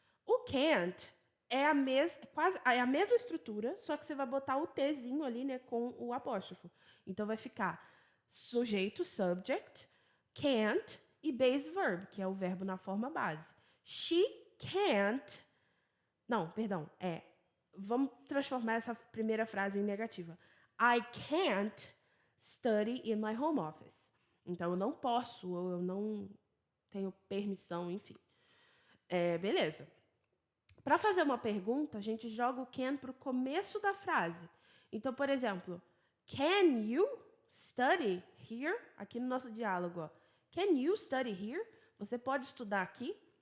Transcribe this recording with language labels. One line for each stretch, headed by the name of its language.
Portuguese: O can't é a mesma estrutura, só que você vai botar o Tzinho ali, né, com o apóstrofo. Então, vai ficar sujeito, subject, can't e base verb, que é o verbo na forma base.
English: She can't...
Portuguese: Não, perdão. Vamos transformar essa primeira frase em negativa.
English: I can't study in my home office.
Portuguese: Então, eu não posso, ou eu não tenho permissão, enfim. Beleza. Para fazer uma pergunta, a gente joga o can para o começo da frase. Então, por exemplo,
English: can you study here?
Portuguese: Aqui no nosso diálogo, ó.
English: Can you study here?
Portuguese: Você pode estudar aqui?